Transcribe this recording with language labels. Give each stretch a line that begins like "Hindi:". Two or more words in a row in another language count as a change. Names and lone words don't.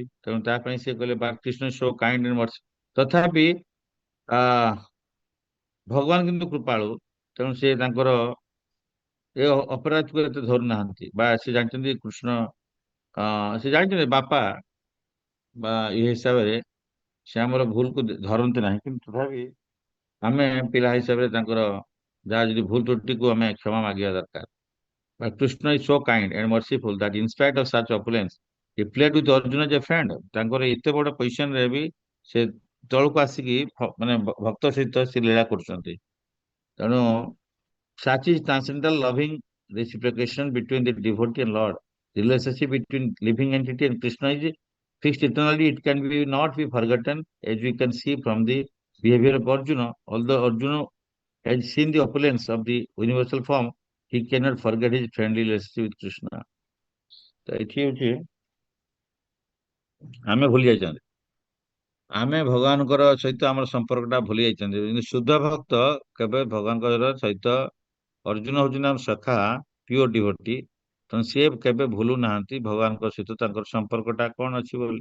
Odia: ତେଣୁ ତା ପାଇଁ ସେ କହିଲେ ବା କୃଷ୍ଣ
English: so kind and mercy.
Odia: ତଥାପି ଭଗବାନ କିନ୍ତୁ କୃପାଳୁ, ତେଣୁ ସେ ତାଙ୍କର ଏ ଅପରାଧକୁ ଏତେ ଧରୁନାହାନ୍ତି। ବା ସେ ଜାଣିଛନ୍ତି କୃଷ୍ଣ, ସେ ଜାଣିଛନ୍ତି ବାପା ବା ଏ ହିସାବରେ ସେ ଆମର ଭୁଲକୁ ଧରନ୍ତି ନାହିଁ। କିନ୍ତୁ ତଥାପି ଆମେ ପିଲା ହିସାବରେ ତାଙ୍କର ଯାହା ଯଦି ଭୁଲ ତ୍ରୁଟିକୁ ଆମେ କ୍ଷମା ମାଗିବା ଦରକାର।
English: But Krishna is so kind and merciful that in spite of such opulence, he played with Arjuna as a friend.
Odia: ତାଙ୍କର ଏତେ ବଡ ପୋଜିସନ ରେ ବି ସେ ତଳକୁ ଆସିକି ମାନେ ଭକ୍ତ ସହିତ ସେ ଲୀଳା କରୁଛନ୍ତି।
English: ତେଣୁ such is transcendental loving reciprocation between the devotee and Lord. Relationship between living entity and Krishna is fixed eternally. It can be not be forgotten, as we can see from the behavior of Arjuna. Although Arjuna has seen the opulence of the universal form, he cannot forget his friendly relationship with Krishna.
Odia: ତ ଏଠି ହଉଛି ଆମେ ଭୁଲି ଯାଇଛନ୍ତି, ଆମେ ଭଗବାନଙ୍କର ସହିତ ଆମର ସମ୍ପର୍କଟା ଭୁଲି ଯାଇଛନ୍ତି। କିନ୍ତୁ ଶୁଦ୍ଧ ଭକ୍ତ କେବେ ଭଗବାନଙ୍କ ସହିତ, ଅର୍ଜୁନ ହଉଛନ୍ତି ଆମ ସଖା,
English: pure devotee,
Odia: ତେଣୁ ସିଏ କେବେ ଭୁଲୁ ନାହାନ୍ତି ଭଗବାନଙ୍କ ସହିତ ତାଙ୍କର ସମ୍ପର୍କଟା କଣ ଅଛି ବୋଲି।